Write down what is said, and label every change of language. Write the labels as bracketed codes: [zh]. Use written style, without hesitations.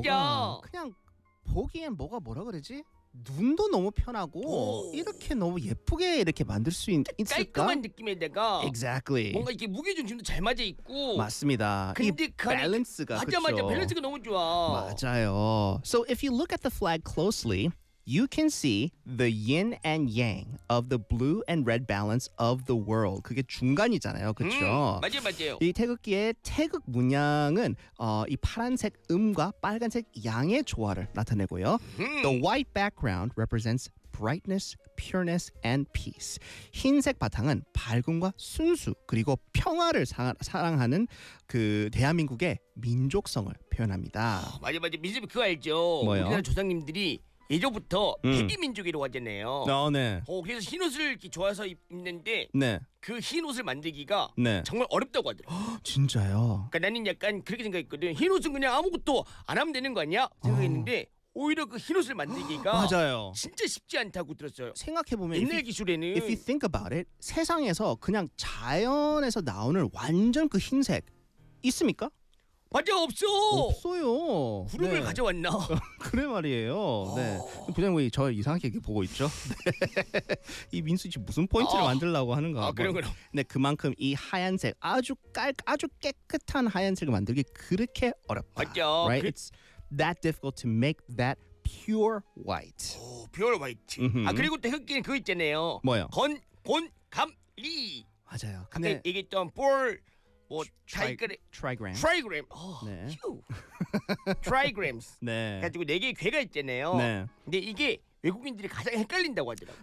[ko] 뭐가 그냥 보기엔 뭐가 뭐라 그러지? 눈도 너무 편하고 이렇게 너무 예쁘게 이렇게 만들 수 있을까? 깔끔한 느낌에다가 [en] exactly. [ko] 뭔가 이렇게 무게중심도 잘 맞아 있고 맞습니다. 근데 이 밸런스가 맞아 밸런스가 너무 좋아. 맞아요. [en] So if you look at the flag closely, you can see the yin and yang of the blue and red balance of the world. [ko] 그게 중간이잖아요. 그렇죠? 맞아요. 이 태극기의 태극 문양은 이 파란색 음과 빨간색 양의 조화를 나타내고요. [en] The white background represents brightness, pureness, and peace. [ko] 흰색 바탕은 밝음과 순수 그리고 평화를 사랑하는 그 대한민국의 민족성을 표현합니다. 맞아요. 민족 그거 알죠? 뭐요? 우리나라 조상님들이 예전부터 백이민족이라고 하잖아요. 네. 그래서 흰 옷을 좋아서 입는데 네. 그 흰 옷을 만들기가 네. 정말 어렵다고 하더라고요. 진짜요? 그러니까 나는 약간 그렇게 생각했거든. 흰 옷은 그냥 아무것도 안 하면 되는 거 아니야? 생각했는데 오히려 그 흰 옷을 만들기가 맞아요. 진짜 쉽지 않다고 들었어요. 생각해보면 옛날 기술에는 [en] if you think about it, [ko] 세상에서 그냥 자연에서 나오는 완전 그 흰색 있습니까? 맞아 없어 없어요 구름을 네. 가져왔나 그래 말이에요 네 부장님 왜 저 이상하게 보고 있죠 이 민수 씨 무슨 포인트를 만들려고 하는가 그럼 네 그만큼 이 하얀색 아주 아주 깨끗한 하얀색을 만들기 그렇게 어렵다 맞죠 [en] right? It's that difficult to make that pure white. 오 pure white. [ko] 아 그리고 태극기는 그거 있잖아요 뭐요 건 곤 감 리 맞아요 근데 아까 얘기했던 볼 뭐 트라이그램 트라이그램 네. 트라이그램스 네. 가지고 네 개의 괴가 있잖아요. 네. 근데 이게 외국인들이 가장 헷갈린다고 하더라고.